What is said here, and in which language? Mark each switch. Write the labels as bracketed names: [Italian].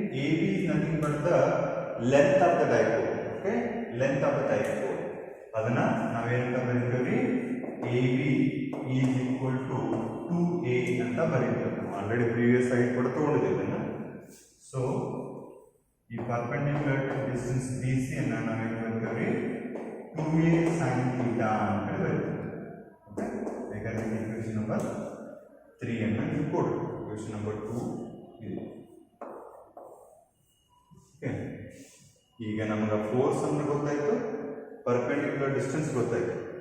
[English] AB is nothing but the length of the dipole. Okay, length of the dipole. [Kannada] ಅದನ್ನ ನಾವೇನಂತ ಬರೀತೀವಿ? [English] AB is equal to 2A [Kannada] ಅಂತ ಬರೀತೀವಿ. Already previous ಆಗಿ ಕೂಡ ತಗೊಂಡಿದ್ದೀವಿ. So ಈ perpendicular distance BC ಅನ್ನ ನಾವೇನು ಬರೀತೀವಿ? [English] 2A sin theta [Kannada] ಅಂತ ಬರೀತೀವಿ. ಓಕೆ, ಬೇಕಾದ್ರೆ ಇಕ್ವೇಷನ್ ನಂಬರ್ 3 ಅನ್ನ ನೀವು ಕೊಡಿ. ಇಕ್ವೇಷನ್ ನಂಬರ್ 2 ಇದೆ. ಓಕೆ, ಈಗ ನಮಗೆ ಫೋರ್ಸ್ ಅಂದ್ರೆ ಗೊತ್ತಾಯ್ತು, ಪರ್ಪೆಂಡಿಕ್ಯುಲರ್ ಡಿಸ್ಟೆನ್ಸ್ ಗೊತ್ತಾಯ್ತು.